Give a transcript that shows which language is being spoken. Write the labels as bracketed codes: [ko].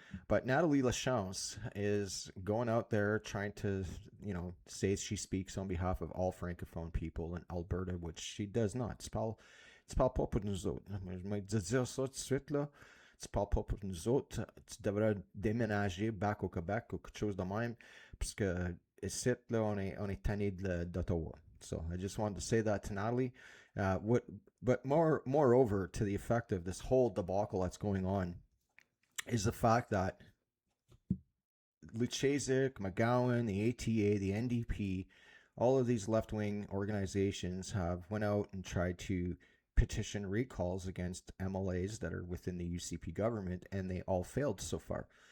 [en] But Natalie Lachance is going out there trying to, say she speaks on behalf of all Francophone people in Alberta, which she does not. [fr] Tu parles pas pour nous autres. Je vais te dire ça tout de suite, là. Tu parles pas pour nous autres. Tu devrais déménager back au Québec ou quelque chose de même, parce que ici, là, on est tanné d'Ottawa. [en] So I just wanted to say that to Natalie. But moreover, to the effect of this whole debacle that's going on, is the fact that LaFace, McGowan, the ATA, the NDP, all of these left-wing organizations have went out and tried to petition recalls against MLAs that are within the UCP government, and they all failed so far.